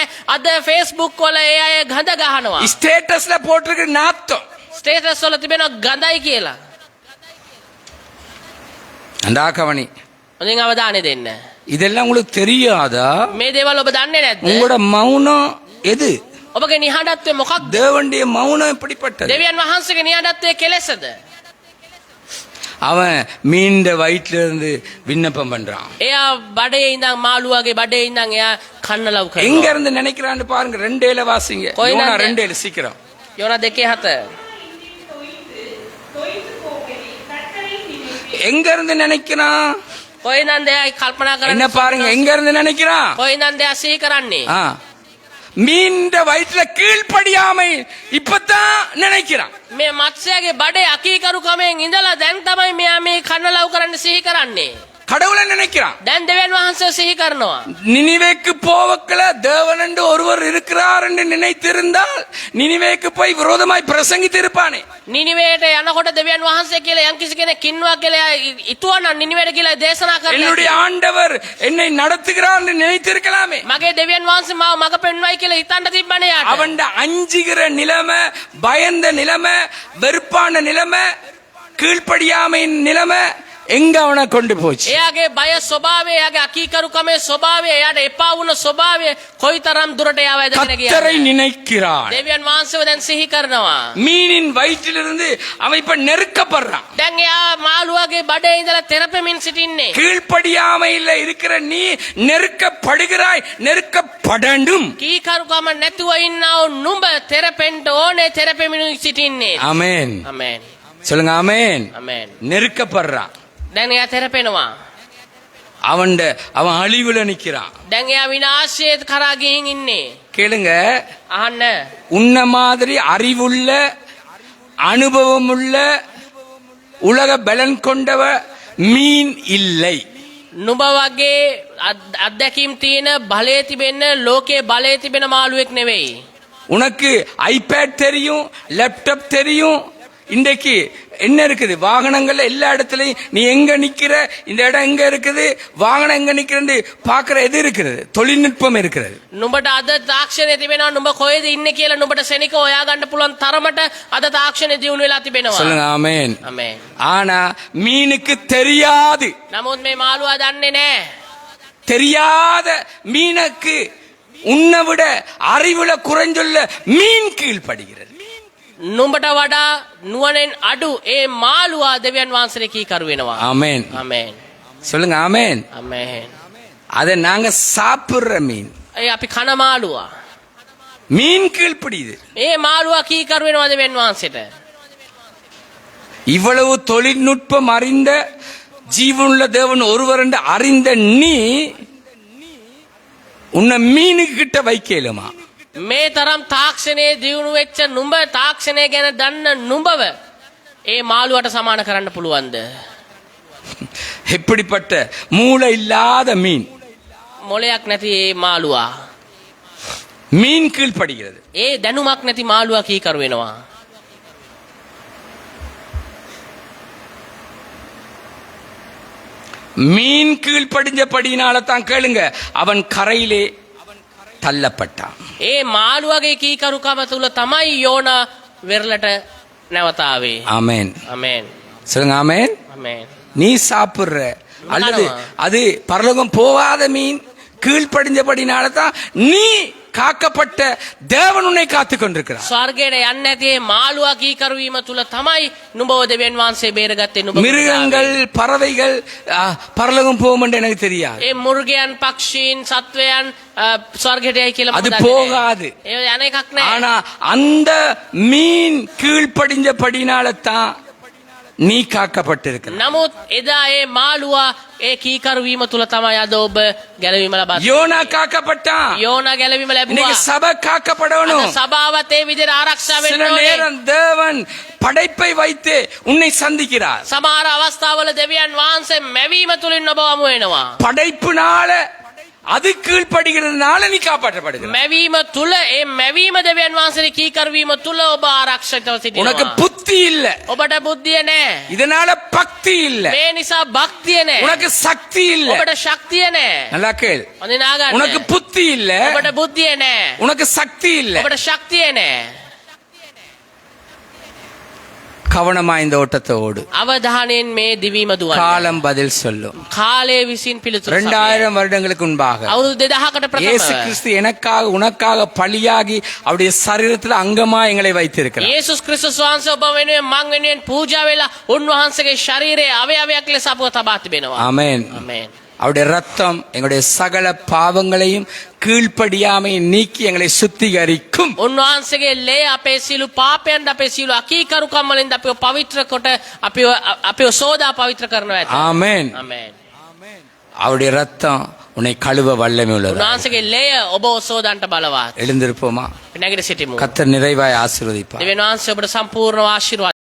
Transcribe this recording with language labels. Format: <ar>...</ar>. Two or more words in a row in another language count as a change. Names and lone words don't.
<si>අද Facebook වල ඒ අය ගඳ ගහනවා.</si> <ta>ஸ்டேட்டஸ்ல போட்டிருக்கு நாத்தம்.</ta> <si>ස්ටේටස් වල තිබෙනවා ගඳයි කියලා.</si> <ta>அண்டா கவனி.</ta> <si>හොඳින් අවධානය දෙන්න.</si> <ta>இதெல்லாம் உங்களுக்கு தெரியாதா?</ta> <si>මේ දේවල් ඔබ දන්නේ නැද්ද?</si> <ta>உங்களோட மௌனம் எது?</ta> <si>ඔබගේ නිහඬත්වය මොකක්ද?</si> <ta>தேவனுடைய மௌனம் எப்படிப்பட்டது?</ta> <si>දෙවියන් වහන්සේගේ නිහඬත්වය කෙලෙසද?</si> <ta>அவன் மீண்ட வயிற்றுல இருந்து விண்ணப்பம் பண்றான்.</ta> <si>එයා බඩේ ඉඳන් මාළුවාගේ බඩේ ඉඳන් එයා කන්න ලව්</si> <ta>எங்க</ta> <si>කරනවා.</si> <ta>இருந்து நினைக்கிறான்னு பாருங்க. 2:7 வாசிங்க. கோயிலாண்ட. யோனா 2:7 சீக்கிரம்.</ta> <si>යෝනා 2:7.</si> <ta>எங்க இருந்து நினைக்கிறான்?</ta> <si>කොයිනන්ද එයා කල්පනා</si> <ta>என்ன</ta> <si>කරන්නේ?</si> <ta>பாருங்க, எங்க இருந்து நினைக்கிறான்?</ta> <si>කොයිනන්ද එයා සිහි කරන්නේ?</si> <ta>மீண்ட வயிற்றுல கீழ்ப்படியாமை இப்பதான் நினைக்கிறான்.</ta> <si>මේ මත්ස්‍යයාගේ බඩේ අකීකරුකමෙන් ඉඳලා දැන් තමයි මෙයා මේ කන්න ලව් කරන්න සිහි කරන්නේ.</si> <ta>கடவுளை நினைக்கிறான்.</ta> <si>දැන් දෙවියන් වහන්සේ සිහි කරනවා.</si> <ta>நினிவேக்கு போவக்கல தேவன் என்று ஒருவர் இருக்கிறார் என்று நினைத்திருந்தால் நினிவேக்கு போய் விரோதமாய் பிரசங்கித்து இருப்பானே.</ta> <si>නිනිවේට යනකොට දෙවියන් වහන්සේ කියලා යම්කිසි කෙනෙක් ඉන්නවා කියලා ඉතුවනම් නිනිවේට කියලා දේශනා කරලා</si> <ta>என்னுடைய ஆண்டவர் என்னை நடத்துகிறார் என்று நினைத்திருக்கலாமே.</ta> <si>මගේ දෙවියන් වහන්සේ මාව මඟ පෙන්වයි කියලා හිතන්න තිබ්බනේ යාට.</si> <ta>அவன் அஞ்சுகிற நிலைமை, பயந்த நிலைமை, வெறுப்பான நிலைமை, கீழ்ப்படியாமையின் நிலைமை எங்க அவனை கொண்டு போச்சு.</ta> <si>එයාගේ බය ස්වභාවය, එයාගේ අකීකරුකමේ ස්වභාවය, එයාට එපා වුණ ස්වභාවය කොයිතරම් දුරට යාවයිද කියන</si> <ta>கர்த்தரை நினைக்கிறான்.</ta> <si>දෙවියන් වහන්සේව දැන් සිහි කරනවා.</si> <ta>மீனின் வயிற்றிலிருந்து அவன் இப்ப நெருக்கப்படுறான்.</ta> <si>දැන් එයා මාළුවාගේ බඩේ ඉඳලා තෙරපෙමින් සිටින්නේ.</si> <ta>கீழ்ப்படியாமையில் இருக்கிற நீ நெருக்கப்படுகிறாய், நெருக்கப்படண்டும்.</ta> <si>කීකරුකම නැතුව ඉන්නව නුඹ තෙරපෙන්න ඕනේ, තෙරපෙමින් සිටින්නේ.</si> <ta>ஆமென்.</ta> <si>ආමේන්.</si> <ta>சொல்லுங்க ஆமென்.</ta> <si>ආමේන්.</si> <ta>நெருக்கப்படுறான்.</ta> <si>දැන් එයා තෙරපෙනවා.</si> <ta>அவன் அழிவுல நிக்கிறான்.</ta> <si>දැන් එයා විනාශයේ කරා ගිහින් ඉන්නේ.</si> <ta>கேளுங்க,</ta> <si>අහන්න.</si> <ta>உன்ன மாதிரி அறிவுள்ள, அனுபவமுள்ள, உலக பலன் கொண்டவ மீன் இல்லை.</ta> <si>නුඹ වගේ අත්දැකීම් තියෙන, බලය තිබෙන්න, ලෝකයේ බලය තිබෙන මාළුවෙක් නෙවෙයි.</si> <ta>உனக்கு ஐபேட் தெரியும், லேப்டாப் தெரியும். இன்றைக்கு என்ன இருக்குது, வாகனங்கள்ல எல்லா இடத்துலயும் நீ எங்க நிக்கிற, இந்த இடம் எங்க இருக்குது, வாகனம் எங்க நிக்கிறது பாக்குற எது இருக்கிறது, தொழில்நுட்பம் இருக்கிறது.</ta> <si>නුඹට අද තාක්ෂණය තිබෙනවා. නුඹ කොහෙද ඉන්නේ කියලා නුඹට සෙනික හොයා ගන්න පුළුවන් තරමට අද තාක්ෂණය දියුණු වෙලා තිබෙනවා.</si> <ta>சொல்லுங்க ஆமென்.</ta> <si>ආමේන්.</si> <ta>ஆனா மீனுக்கு தெரியாது.</ta> <si>නමුත් මේ මාළුවා දන්නේ නැහැ.</si> <ta>தெரியாத மீனுக்கு உன்னை விட அறிவுல குறைஞ்சுள்ள மீன் கீழ்ப்படுகிறது.</ta> <si>නුඹට වඩා නුවණෙන් අඩු ඒ මාළුවා දෙවියන් වහන්සේ කීකරු වෙනවා.</si> <ta>ஆமென்.</ta> <si>ආමේන්.</si> <ta>சொல்லுங்க ஆமென்.</ta> <si>ආමේන්.</si> <ta>அத நாங்க சாப்பிடுற மீன்.</ta> <si>ඒ අපි කන මාළුවා.</si> <ta>மீன் கீழ்ப்படியுது.</ta> <si>මේ මාළුවා කීකරු වෙනවා දෙවියන් වහන්සේට.</si> <ta>இவ்வளவு தொழில்நுட்பம் அறிந்த ஜீவனுள்ள தேவன் ஒருவர் என்று அறிந்த நீ உன்னை மீனுக்கிட்ட வைக்கலுமா?</ta> <si>මේ තරම් තාක්ෂණයේ දියුණු වෙච්ච නුඹ, තාක්ෂණය ගැන දන්න නුඹව ඒ මාළුවට සමාන කරන්න පුළුවන්ද?</si> <ta>எப்படிப்பட்ட மூளை இல்லாத மீன்.</ta> <si>මොලයක් නැති ඒ මාළුවා.</si> <ta>மீன் கீழ்ப்படுகிறது.</ta> <si>ඒ දැනුමක් නැති මාළුවා කීකරු වෙනවා.</si> <ta>மீன் கீழ்ப்படிஞ்சபடினால தான் கேளுங்க, அவன் கரையிலே தள்ளப்பட்டான்.</ta> <si>ඒ මාළුවාගේ කීකරුකම තුල තමයි යෝනා වෙරළට නැවතාවේ.</si> <ta>ஆமென்.</ta> <si>ආමේන්.</si> <ta>சொல்லுங்க ஆமென்.</ta> <si>ආමේன்.</si> <ta>நீ சாப்பிடுற அல்லது அது பரலோகம் போகாத மீன் கீழ்ப்படிஞ்சபடினால தான் நீ காக்கப்பட்ட தேவன் உன்னை காத்துக் கொண்டிருக்கிறார்.</ta> <si>ස්වර්ගයට යන්නේ නැති මාළුවා කීකරු වීම තුල තමයි නුඹව දෙවියන් වහන්සේ බේරගත්තේ. නුඹ</si> <ta>மிருகங்கள், பறவைகள் பரலோகம் போகும் என்று எனக்கு தெரியாது.</ta> <si>ඒ මුර්ගයන්, පක්ෂීන්, සත්වයන් ස්වර්ගයට යයි කියලා</si> <ta>அது</ta> <si>මම දන්නේ</si> <ta>போகாது.</ta> <si>නැහැ. ඒ යන එකක් නැහැ.</si> <ta>ஆனா அந்த மீன் கீழ்ப்படிஞ்சபடினால தான் நீ காக்கப்பட்டிருக்கிற.</ta> <si>නමුත් එදා ඒ මාළුවා ඒ කීකරු වීම තුල තමයි අද ඔබ ගැලවීම ලබන්නේ.</si> <ta>யோனா காக்கப்பட்டான்.</ta> <si>යෝනා ගැලවීම</si> <ta>இன்னைக்கு</ta> <si>ලැබුවා.</si> <ta>சபை காக்கப்படணும்.</ta> <si>අද සභාවත් ඒ විදිහට ආරක්ෂා</si> <ta>சில</ta> <si>වෙන්න ඕනේ.</si> <ta>நேரம் தேவன் படைப்பை வைத்து உன்னை சந்திக்கிறார்.</ta> <si>සමහර අවස්ථාවල දෙවියන් වහන්සේ මැවීම තුලින් ඔබ වමු වෙනවා.</si> <ta>படைப்புனால அது கீழ்ப்படுகிறதுனால நீ காப்பாற்றப்படுகிற.</ta> <si>මැවීම තුල, ඒ මැවීම දෙවියන් වහන්සේ කීකරු වීම තුල ඔබ ආරක්ෂිතව</si> <ta>உனக்கு</ta> <si>සිටිනවා.</si> <ta>புத்தி இல்ல,</ta> <si>ඔබට බුද්ධිය නැහැ.</si> <ta>இதனால பக்தி இல்ல,</ta> <si>මේ නිසා භක්තිය නැහැ.</si> <ta>உனக்கு சக்தி இல்ல.</ta> <si>ඔබට ශක්තිය නැහැ.</si> <ta>நல்லா கேள்.</ta> <si>හොඳින් අහගන්න.</si> <ta>உனக்கு புத்தி இல்ல,</ta> <si>ඔබට බුද්ධිය නැහැ.</si> <ta>உனக்கு சக்தி இல்ல.</ta> <si>ඔබට ශක්තිය නැහැ.</si> <ta>கவனமா இந்த ஓட்டத்தை ஓடு.</ta> <si>අවධානයෙන් මේ දිවීම දුවන්න.</si> <ta>காலம் பதில் சொல்லும்.</ta> <si>කාලය විසින් පිළිතුරු</si> <ta>2000 வருடங்களுக்கு முன்பாக</ta> <si>අවුරුදු 2000කට</si> <ta>இயேசு</ta> <si>ප්‍රථම</si> <ta>கிறிஸ்து எனக்காக உனக்காக பலியாகி அவருடைய சரீரத்தில் அங்கமா எங்களை வைத்திருக்கிறார்.</ta> <si>යේසුස් ක්‍රිස්තුස් වහන්සේ ඔබ වෙනුවෙන් මං වෙනුවෙන් පූජා වෙලා උන්වහන්සේගේ ශරීරයේ අවයවයක් ලෙස අපව තබා තිබෙනවා.</si> <ta>ஆமென்.</ta> <si>ආමේන්.</si> <ta>அவருடைய ரத்தம் எங்களுடைய சகல பாவங்களையும் கீழ்ப்படியாமை நீக்கி எங்களை சுத்திகரிக்கும்.</ta> <si>උන්වහන්සේගේ ලේ අපේ සියලු පාපයන්, අපේ සියලු අකීකරුකම් වලින් අපිව පවිත්‍ර කොට අපිව සෝදා පවිත්‍ර කරනවා ඇත.</si> <ta>ஆமென்.</ta> <si>ආමේන්.</si> <ta>அவருடைய ரத்தம் உன்னை கழுவ வல்லமை உள்ளது.</ta> <si>උන්වහන්සේගේ ලේය ඔබ සෝදන්ට බලවත්.</si> <ta>எழுந்திருப்போமா?</ta> <si>නැගිට සිටිමු.</si> <ta>கர்த்தர் நிறைவாய் ஆசீர்வதிப்பார்.</ta> <si>දෙවියන් වහන්සේ ඔබට සම්පූර්ණ ආශිර්වාද</si>